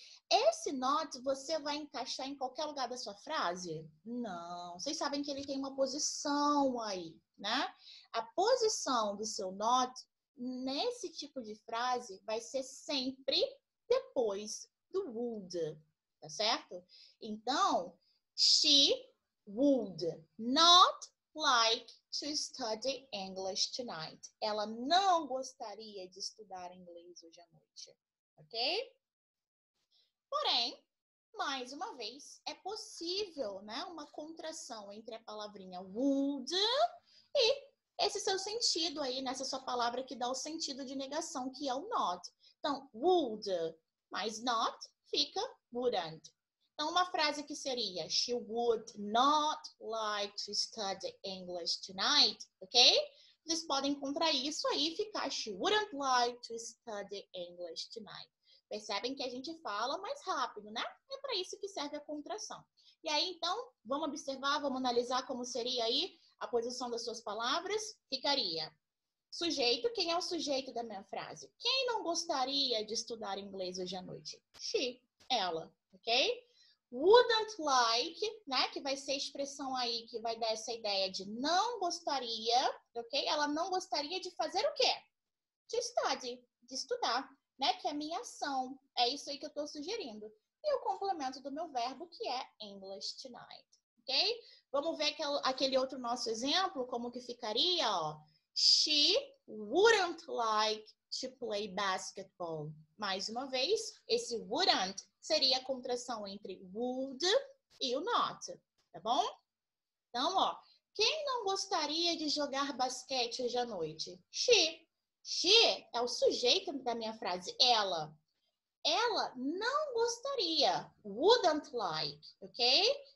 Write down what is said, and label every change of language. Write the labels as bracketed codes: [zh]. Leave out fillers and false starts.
[pt] Esse not você vai encaixar em qualquer lugar da sua frase? Não. Vocês sabem que ele tem uma posição aí, né? A posição do seu not nesse tipo de frase vai ser sempre depois do would, tá certo? Então, [en] she would not like to study English tonight. [pt] Ela não gostaria de estudar inglês hoje à noite, ok? Porém, mais uma vez, é possível, né, uma contração entre a palavrinha would e esse seu sentido aí, nessa sua palavra que dá o sentido de negação, que é o not. Então, would mais not fica wouldn't. Então, uma frase que seria [en] she would not like to study English tonight, ok? [pt] Vocês podem contrair isso aí e ficar [en] she wouldn't like to study English tonight. [pt] Percebem que a gente fala mais rápido, né? É para isso que serve a contração. E aí, então, vamos observar, vamos analisar como seria aí a posição das suas palavras. Ficaria sujeito. Quem é o sujeito da minha frase? Quem não gostaria de estudar inglês hoje à noite? She, ela, ok? Wouldn't like, né? Que vai ser a expressão aí que vai dar essa ideia de não gostaria, ok? Ela não gostaria de fazer o quê? De study, de estudar, né? Que é a minha ação. É isso aí que eu estou sugerindo. E o complemento do meu verbo, que é English tonight, ok? Vamos ver aquele outro nosso exemplo, como que ficaria, ó. [en] She wouldn't like to play basketball. [pt] Mais uma vez, esse wouldn't seria a contração entre would e o not, tá bom? Então, ó, quem não gostaria de jogar basquete hoje à noite? She. She é o sujeito da minha frase, ela. Ela não gostaria, wouldn't like, ok?